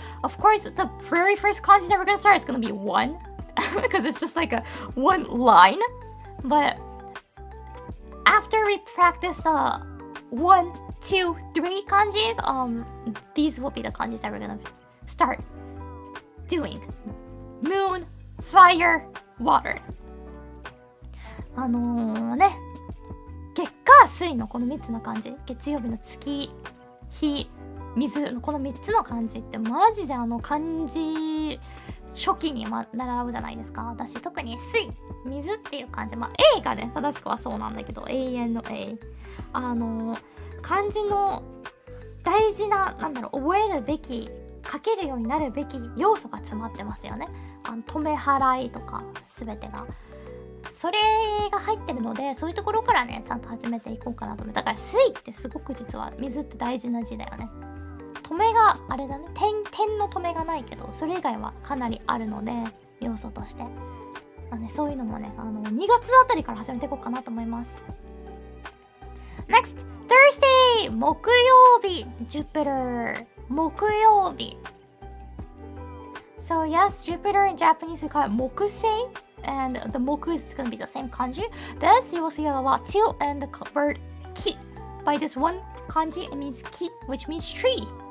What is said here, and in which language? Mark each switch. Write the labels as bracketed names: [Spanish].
[English] Of course, the very first kanji that we're going to start is going to be one, because it's just like a one line. But after we practice the 1, 2, 3 kanjis, these will be the kanjis that we're going to start doing. Moon, fire, water. [Japanese] ね、月火水のこの3つの漢字、月曜日の月、火、水のこの3つの漢字ってマジで漢字初期に習うじゃないですか。私特に水、水っていう漢字、A がね正しくはそうなんだけど、永遠の A、漢字の大事な覚えるべき、書けるようになるべき要素が詰まってますよね。止め払いとか全てが。それが入ってるので、そういうところからねちゃんと始めていこうかなと思う。だから水ってすごく実は水って大事な字だよね。止めがあれだね、点の止めがないけど、それ以外はかなりあるので要素として、そういうのもね2月あたりから始めていこうかなと思います。 [English] Next Thursday 木曜日 Jupiter 木曜日。 So yes, Jupiter in Japanese we call it mokusei, and the moku is going to be the same kanji. This you will see a lot too, and the word ki, by this one kanji it means ki, which means tree.